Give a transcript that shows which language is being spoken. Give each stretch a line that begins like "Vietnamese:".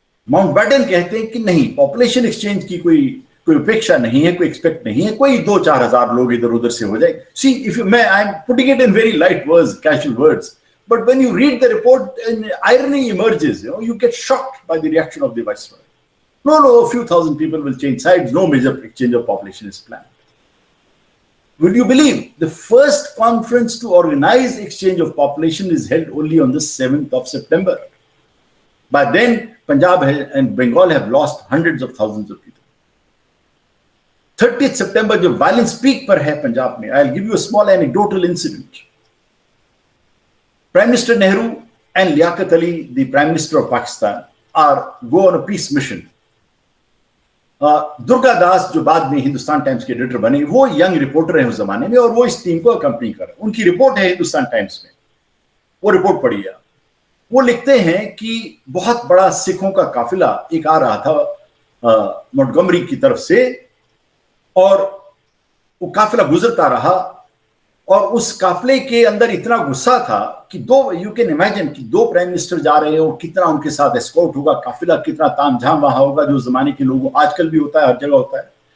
Hindi: Mountbatten कहते हैं कि नहीं, पॉपुलेशन एक्सचेंज की कोई अपेक्षा नहीं है, कोई एक्सपेक्ट नहीं है, कोई 2-4 हजार लोग इधर उधर से हो जाए।
English: See, I am putting it in very light words, casual words, but when you read the report, irony emerges. You get shocked by the reaction of the viceroy. No, a few thousand people will change sides. No major exchange of population is planned. Will you believe the first conference to organize exchange of population is held only on the 7th of September. By then, Punjab and Bengal have lost hundreds of thousands of people. 30th September जो violence peak
Hindi: पर है पंजाब में,
English: I will give you a small anecdotal incident. Prime Minister Nehru and Liaquat Ali, the Prime Minister of Pakistan, go on a peace mission.
Hindi: Durga Das जो बाद में Hindustan times के editor बने, वो यंग रिपोर्टर हैं उस जमाने में और वो इस टीम को अकम्पनी कर रहे हैं. उनकी रिपोर्ट है हिंदुस्तान टाइम्स में, वो रिपोर्ट पढ़िए. वो लिखते हैं कि बहुत बड़ा सिखों का काफिला एक आ रहा था मोंटगोमरी की तरफ से, और वो काफिला गुजरता रहा और उस काफिले के अंदर इतना गुस्सा था कि
English: you can imagine
Hindi: कि 2 प्राइम मिनिस्टर जा रहे हो, कितना उनके साथ एस्कॉर्ट होगा, काफिला कितना तामझाम वहां होगा, जो जमाने के लोगों आजकल भी होता है, हर जगह होता है.